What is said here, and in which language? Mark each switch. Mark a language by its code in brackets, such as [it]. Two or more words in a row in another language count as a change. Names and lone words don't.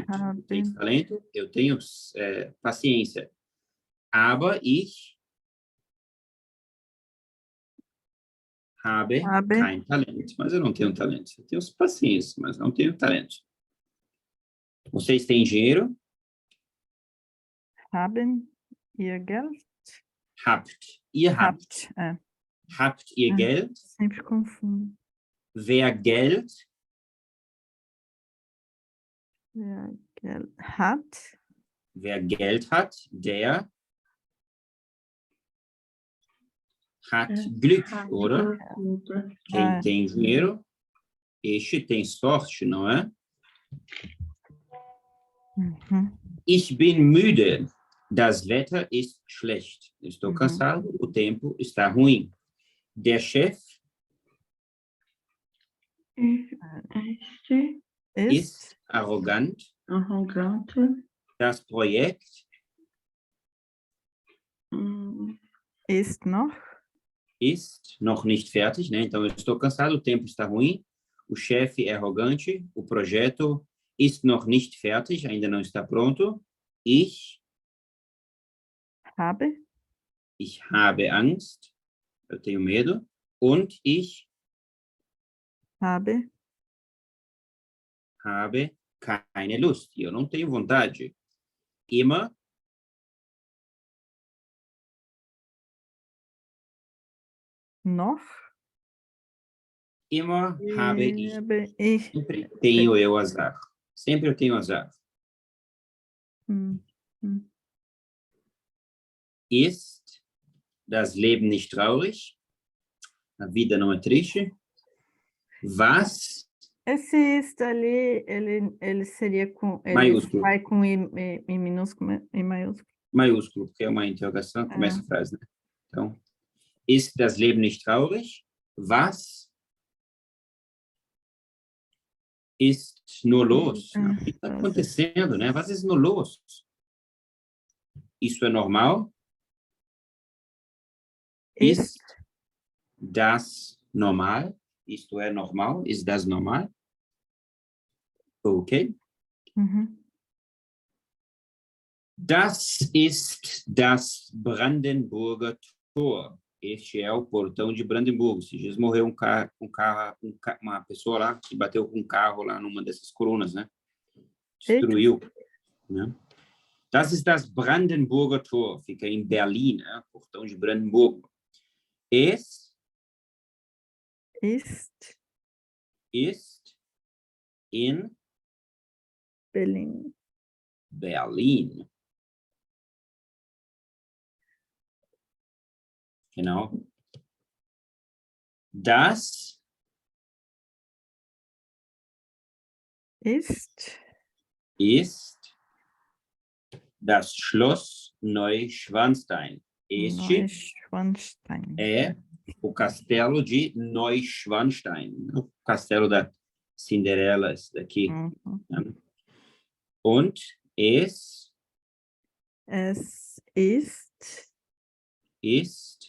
[pt] Tu tens talento? Eu tenho paciência. [de] Aber ich habe kein Talent. [pt] Mas eu não tenho talento. Eu tenho paciência, mas não tenho talento. Vocês têm dinheiro? [de] Haben ihr Geld? Habt. Ihr habt. Habt ihr Geld? [pt] Sempre confundo. [de] Wer Geld hat? Wer Geld hat, der hat Glück, oder? [pt] Quem tem dinheiro, este tem sorte, não é? Uhum. [de] Ich bin müde. Das Wetter ist schlecht. [pt] Estou cansado, o tempo está ruim. [de] Der Chef ist arrogant. Das Projekt ist noch nicht fertig, [pt] né? Então, eu estou cansado, o tempo está ruim. O chefe é arrogante. O projeto [de] ist noch nicht fertig, [pt] ainda não está pronto. [de] Ich habe Angst. [pt] Eu tenho medo. [de] Und ich Habe keine Lust. [pt] Eu não tenho vontade. [de] Immer noch. habe ich. Habe ich. [pt] Sempre tenho eu azar. Sempre eu tenho azar. Hum, hum. [de] Ist das Leben nicht traurig? [pt] A vida não é triste? Was? Esse ist ali, ele seria com. Ele Maiúsculo. vai com I minúsculo, I maiúsculo. Maiúsculo, porque é uma interrogação, começa a frase, né? Então, [de] ist das Leben nicht traurig? Was ist nur los? [pt] O que está acontecendo, né? [de] Was ist nur los? [pt] Isso é normal? [de] Ist das normal? [pt] Isto é normal? [de] Ist das normal? Okay. Uhum. Das ist das Brandenburger Tor. [pt] Este é o portão de Brandemburgo. Esses dias morreu uma pessoa lá que bateu com um carro lá numa dessas colunas, né? Destruiu. Né? [de] Das ist das Brandenburger Tor. [pt] Fica em Berlim, né? Portão de Brandenburgo. [de] Es ist in Berlim. Berlin. Genau. Das ist das Schloss Neuschwanstein. [pt] Este Neuschwanstein. é o castelo de Neuschwanstein, o castelo da Cinderela, esse daqui. Uhum. [de] Und es ist